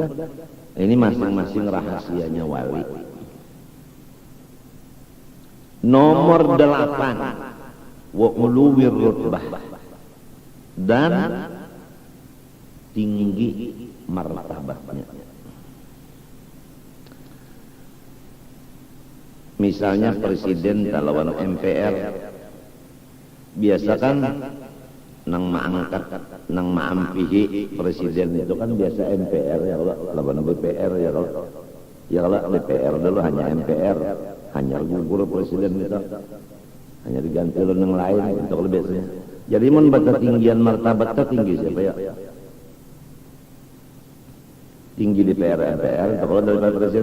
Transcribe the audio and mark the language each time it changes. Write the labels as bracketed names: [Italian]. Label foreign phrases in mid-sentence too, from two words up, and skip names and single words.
[Indonesian] Ini masing-masing rahasianya wali. Nomor 8 [Arabic] wa uluwir rutbah [Indonesian] dan tinggi martabatnya. [Banjar] Misalnya presiden lawan MPR biasa kan nang maangkat nang maampihi presiden itu kan biasa MPR ya kalau lawan BPR ya kalau DPR dulu hanya MPR hanya gugur presiden itu hanya diganti oleh yang lain itu kalau biasanya. Jadi mun baca tinggian martabatnya tinggi siapa ya? [Indonesian] Tinggi DPR MPR kalau dari presiden.